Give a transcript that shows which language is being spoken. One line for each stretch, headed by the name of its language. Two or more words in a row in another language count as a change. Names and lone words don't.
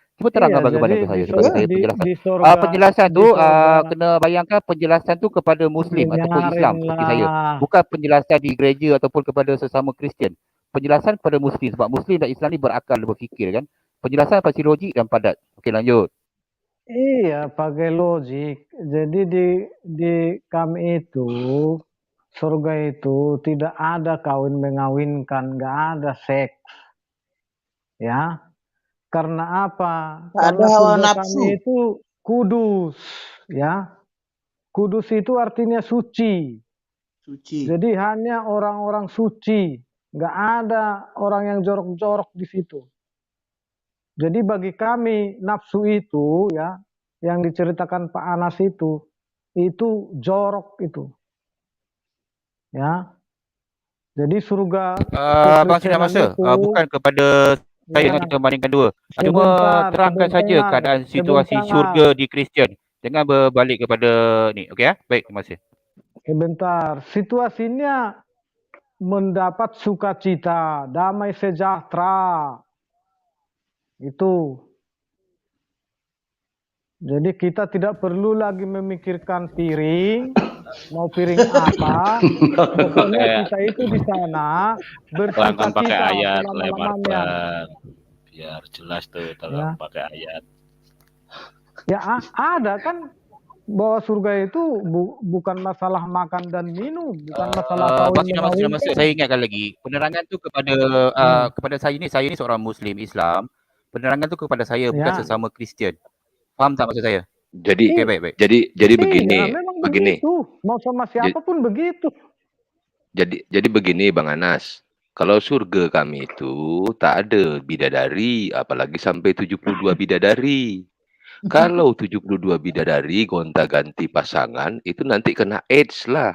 Malay: Cuba terangkan kepada saya sebagai saya penjelasan. Penjelasan tu kena bayangkan penjelasan tu kepada Muslim ataupun Islam seperti saya. Bukan penjelasan di gereja ataupun kepada sesama Kristian. Penjelasan kepada Muslim sebab Muslim dan Islam ni berakal berfikir kan. Penjelasan pasti logik dan padat. Okey, lanjut.
Indonesian: Iya, pakai logik. Jadi di kami itu surga itu tidak ada kawin mengawinkan, nggak ada seks, ya. Karena apa?
Malay: Tak ada
Indonesian: Karena
Malay: hawa
Indonesian: surga
Malay: nafsu.
Indonesian: kami itu kudus, ya. Kudus itu artinya suci. Jadi hanya orang-orang suci, nggak ada orang yang jorok-jorok di situ. Jadi bagi kami nafsu itu, ya, yang diceritakan Pak Anas itu jorok itu. Ya, jadi surga
Malay: Bang Sinar Masa, bukan kepada saya yang kita bandingkan dua. Cuma terangkan saja keadaan situasi syurga di Kristian. Jangan berbalik kepada ni. Okey ya? Baik, terima kasih.
Indonesian: Sebentar, situasinya mendapat sukacita, damai sejahtera. Itu. Jadi kita tidak perlu lagi memikirkan piring, mau piring apa, pokoknya kita itu di sana
Malay: Terangkan pakai
Indonesian: bersuka-cita
Malay: ayat, lemar
Indonesian: selama-lamanya.
Malay: bang. Biar jelas tuh,
Indonesian: Ya,
Malay: pakai ayat.
Indonesian: ya ada kan bahwa surga itu bukan masalah makan dan minum, bukan masalah kawin
Malay: Maksud
Indonesian: mengawinkan.
Malay: saya ingatkan lagi, penerangan tu kepada kepada saya ni seorang Muslim Islam. Penerangan tu kepada saya bukan
Indonesian: Ya.
Malay: sesama Kristian. Faham tak maksud saya?
Indonesian: Jadi
Malay: Okey, baik.
Indonesian: jadi begini, Iya, memang begitu. Mau sama siapapun begitu. Jadi begini Bang Anas. Kalau surga kami itu tak ada bidadari, apalagi sampai 72 bidadari. Kalau 72 bidadari gonta-ganti pasangan, itu nanti kena AIDS lah.